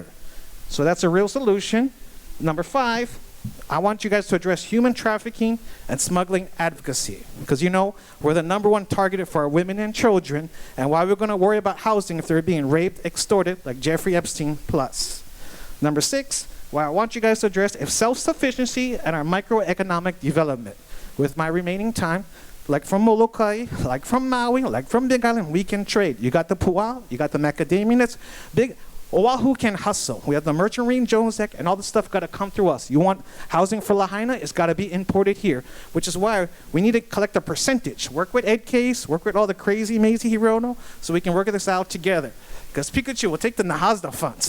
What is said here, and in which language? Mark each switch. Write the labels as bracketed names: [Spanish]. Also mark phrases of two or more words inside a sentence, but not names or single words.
[English] So that's a real solution. Number 5, I want you guys to address human trafficking and smuggling advocacy, because we're the #1 target for our women and children, and why we're going to worry about housing if they're being raped, extorted, like Jeffrey Epstein plus. Number 6, why I want you guys to address is self-sufficiency and our microeconomic development. With my remaining time, like from Molokai, like from Maui, like from Big Island, we can trade. You got the puā, you got the macadamia nuts. Oʻahu can hustle. We have the Merchant Marine Jones Act, and all this stuff got to come through us. You want housing for Lahaina? It's got to be imported here, which is why we need to collect a percentage. Work with Ed Case, work with all the crazy Mazy Hirono, so we can work this out together. Because Pikachu will take the Nahasda funds.